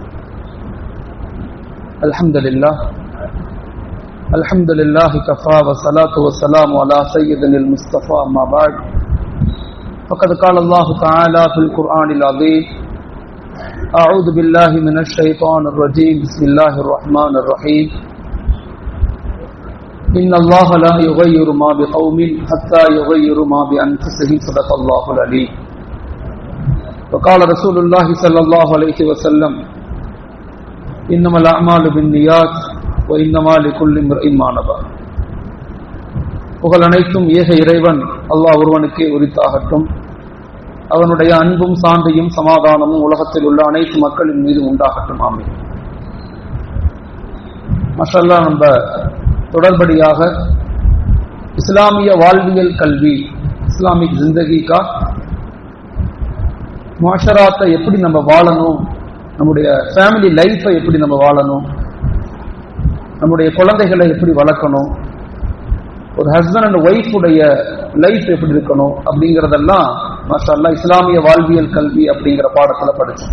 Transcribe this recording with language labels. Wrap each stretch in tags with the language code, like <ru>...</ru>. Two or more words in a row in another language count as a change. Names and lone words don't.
<ar>الحمد لله كفى والصلاة والسلام على سيدنا المصطفى أما بعد فقد قال الله تعالى في القرآن العظيم أعوذ بالله من الشيطان الرجيم بسم الله الرحمن الرحيم إن الله لا يغير ما بقوم حتى يغيروا ما بأنفسهم صدق الله العليم. وقال رسول الله صلى الله عليه وسلم إنما الأعمال بالنيات وإنما لكل امرئ ما نوى.</ar> <ta>புகழ் அனைத்தும் ஏக இறைவன் அல்லாஹ் ஒருவனுக்கே உரித்தாகட்டும். அவனுடைய அன்பும் சாந்தியும் சமாதானமும் உலகத்தில் உள்ள அனைத்து மக்களின் மீது உண்டாகட்டும். ஆமீன். மாஷாஅல்லாஹ், நம்ம தொடர்படியாக இஸ்லாமிய வாழ்வியல் கல்வி, இஸ்லாமிக்</ta> <ur>زندگی کا معاشرت</ur> <ta>எப்படி நம்ம வாழணும், நம்முடைய</ta> <en>family life</en> <ta>எப்படி நம்ம வாழணும், நம்முடைய குழந்தைகளை எப்படி வளர்க்கணும், ஒரு</ta> <en>husband and wife</en> <ta>உடைய லைஃப் எப்படி இருக்கணும் அப்படிங்கிறதெல்லாம் மாஷாஅல்லாஹ் இஸ்லாமிய வாழ்வியல் கல்வி அப்படிங்கிற பாடத்துல படிச்சோம்.</ta>